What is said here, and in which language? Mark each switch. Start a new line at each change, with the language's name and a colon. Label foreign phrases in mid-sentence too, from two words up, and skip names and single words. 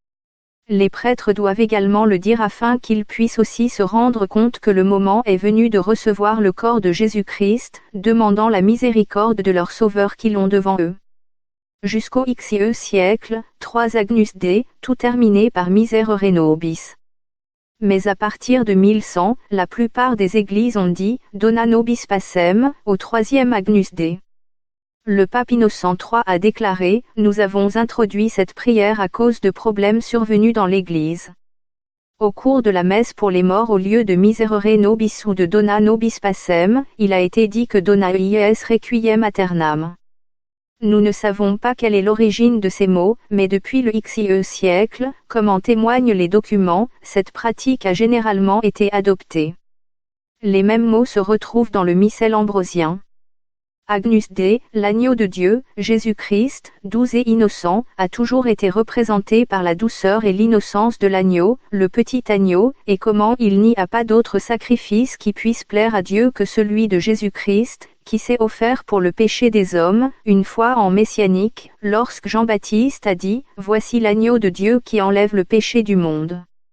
French: Les prêtres doivent également le dire afin qu'ils puissent aussi se rendre compte que le moment est venu de recevoir le corps de Jésus-Christ, demandant la miséricorde de leur Sauveur qui l'ont devant eux. Jusqu'au XIe siècle, 3 Agnus Dei, tout terminé par
Latin: Miserere nobis.
French: Mais à partir de 1100, la plupart des églises ont dit «
Latin: Dona nobis pacem
French: » au 3e Agnus Dei. Le pape Innocent III a déclaré « Nous avons introduit cette prière à cause de problèmes survenus dans l'Église ». Au cours de la messe pour les morts au lieu de
Latin: Miserere nobis
French: ou de
Latin: Dona nobis pacem,
French: il a été dit que
Latin: Dona ies requiem aeternam.
French: Nous ne savons pas quelle est l'origine de ces mots, mais depuis le XIe siècle, comme en témoignent les documents, cette pratique a généralement été adoptée. Les mêmes mots se retrouvent dans le missel ambrosien. Agnus Dei, l'agneau de Dieu, Jésus-Christ, doux et innocent, a toujours été représenté par la douceur et l'innocence de l'agneau, le petit agneau, et comment il n'y a pas d'autre sacrifice qui puisse plaire à Dieu que celui de Jésus-Christ, qui s'est offert pour le péché des hommes, une fois en messianique, lorsque Jean-Baptiste a dit « Voici l'agneau de Dieu qui enlève le péché du monde ».